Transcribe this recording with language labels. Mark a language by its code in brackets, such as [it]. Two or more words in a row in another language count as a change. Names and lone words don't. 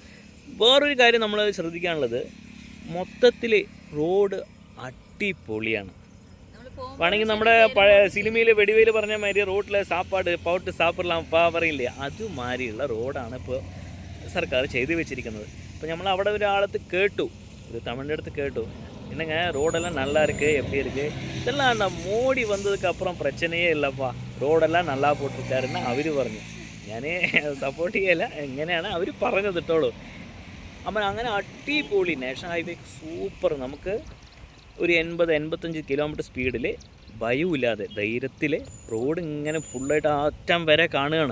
[ml] വേറൊരു കാര്യം നമ്മൾ ശ്രദ്ധിക്കാനുള്ളത്, മൊത്തത്തിൽ റോഡ് അടിപൊളിയാണ്. വേണമെങ്കിൽ നമ്മുടെ പഴയ സിനിമയിൽ വെടിവേല് പറഞ്ഞ മാതിരി റോഡിലെ പൗട്ട് സാപ്പിടലാം പറയില്ലേ, അതുമാതിരിയുള്ള റോഡാണ് ഇപ്പോൾ സർക്കാർ ചെയ്തു വെച്ചിരിക്കുന്നത്. ഇപ്പോൾ നമ്മൾ അവിടെ ഒരു തമിഴിൻ്റെ അടുത്ത് കേട്ടു, [ta] என்னங்க ரோடெல்லாம் நல்லா இருக்குது, எப்படி இருக்குது, இதெல்லாம் அந்த மோடி வந்ததுக்கப்புறம் பிரச்சனையே இல்லைப்பா, ரோடெல்லாம் நல்லா போட்டிருக்காருன்னு [ml] അവർ പറഞ്ഞു. ഞാൻ സപ്പോർട്ട് ചെയ്യല, എങ്ങനെയാണ് അവർ പറഞ്ഞത് ഇട്ടോളൂ. അപ്പം അങ്ങനെ അടിപൊളി [en] national highway [ml] സൂപ്പർ. നമുക്ക് ഒരു 80-85 കിലോമീറ്റർ സ്പീഡിൽ ഭയമില്ലാതെ ധൈര്യത്തിൽ റോഡ് ഇങ്ങനെ ഫുള്ളായിട്ട് അറ്റം വരെ കാണുകയാണ്.